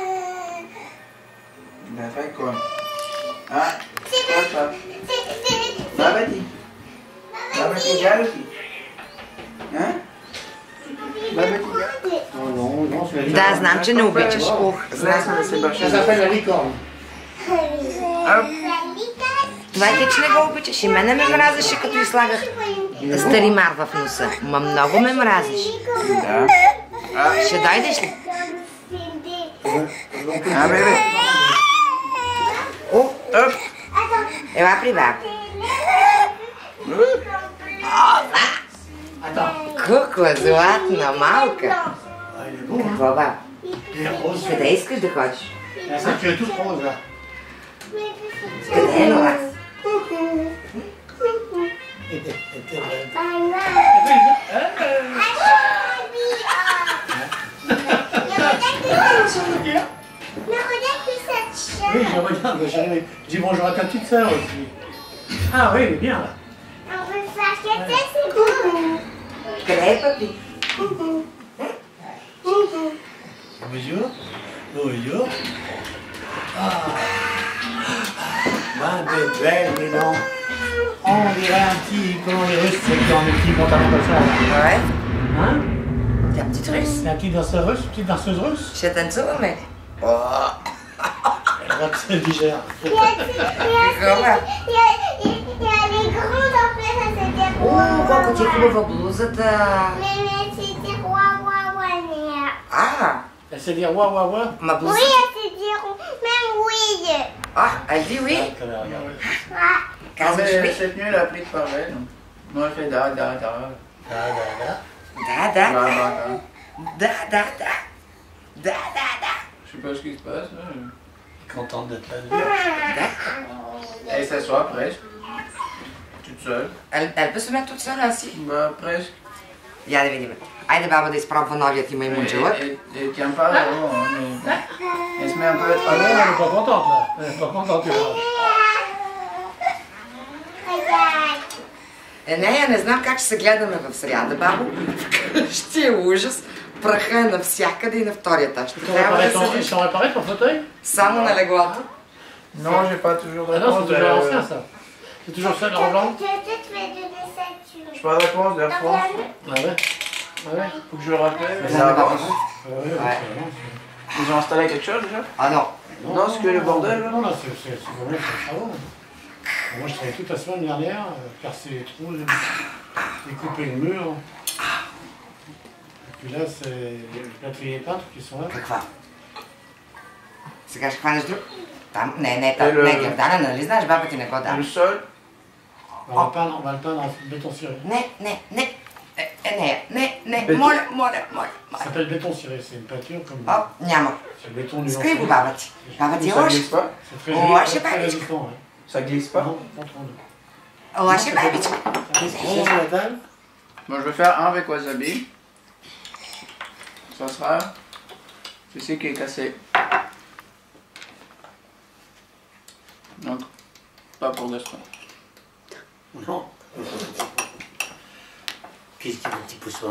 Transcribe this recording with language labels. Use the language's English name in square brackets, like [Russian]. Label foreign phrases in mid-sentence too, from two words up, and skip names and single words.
[Bulgarian] Да, това е Коня. Това. Баба ти. Баба ти гадо ти. Баба ти гадо. Да, знам, че не обичаш. Знам да се бърша. [French] Ça s'appelle la licorne. [Bulgarian] Това е ти, че не го обичаш. И мене ме мразеше, като изслагах старимар в носа. Ма много ме мразиш. Да. Ще дойдеш ли? Бебе. О, ела при баба. Кукла, златна, малка. Какво, баба? Къде искаш да ходиш? [French] Ça, tu es toute rose là. [Bulgarian] Къде е Нора? [French] Oui, je regarde, je dis bonjour à ta petite sœur aussi. Ah oui, elle est bien là. [Bulgarian] Къде е папи? [French] Bonjour. Bonjour. Ben, t'es belle, mais non. On dirait un petit, comment les Russes, c'est dans les petits pantalons comme ça. Là. Ouais. Hein? T'es un petit russe. C'est un petit danseur russe, une petite danseuse russe. [Bulgarian] Ще танцуваме. [French] Elle voit que c'est légère. [Bulgarian] Колко ти е хубава блузата. [French] Elle sait dire ouah ouah ouah. [Bulgarian] Ма [French] Oui, [Bulgarian] блузата. [French] elle se diront même oui. А, elle dit oui. Казваш oui. Cette nuit, elle a appris de parler. Moi, elle fait da, da, da. Da da da. [Bulgarian] Да, да. [French] Da, da, da. [Bulgarian] Да, да, да. Да, да, да. [French] Je sais pas ce qui se passe. Contente d'être là. [Bulgarian] Да. [French] Elle s'assoit presque. Toute seule. Elle peut se mettre toute seule assis. Bah, presque. [Bulgarian] Я да видим. Айде баба да изпробва новият ти маймунчелък. [French] Elle tient pas vraiment, mais elle se met un peu à Ah non, elle est pas contente là. Elle est pas contente. Tu vois. [Bulgarian] Нея не знам как ще се гледаме в сряда, бабо. Вкъщи е ужас. Праха е навсякъде и на втория етаж. [French] Ils t'ont réparé ton fauteuil? [Bulgarian] Само на леглото. [French] Non, j'ai pas toujours de Ah non, c'est réponse. toujours ancien ça. C'est toujours ça le blanc? Je pas de réponse d'Air France. Ah ouais? Ah ouais? Faut que je le rappelle. Mais Ça ça va pas avance. Ah ouais, Ouais. Ils ont installé quelque chose déjà? Ah non. Non, c'est que le bordel là. Non, là, c'est vraiment très travaux. Moi, je travaillais toute la semaine dernière, casser les trous, découper le mur. Et puis là, c'est les peintres qui sont là. [Bulgarian] Каква? Сега ще хванеш друг? Там? Не, там. Не, Гердана, нали знаеш, баба ти не го дам. [French] Le sol. On va le peindre en béton ciré. [Bulgarian] Не, моля. [French] Ça s'appelle béton ciré, c'est une peinture comme... [Bulgarian] Оп, няма. [French] C'est le béton [Bulgarian] Скри го баба ти. Баба ти [French] Ça [Bulgarian] лоши. [French] glisse pas? C'est très Oh, joli, je sais pas, très mais- résistant. Ouais. Ça glisse pas? Non, pas trop. [Bulgarian] Лоши бабичка. [French] C'est sur la table. Moi je vais faire un avec wasabi. Ça sera celui qui est cassé. Donc, pas pour l'instant. Non. Qu'est-ce qu'il y a, mon petit poussin?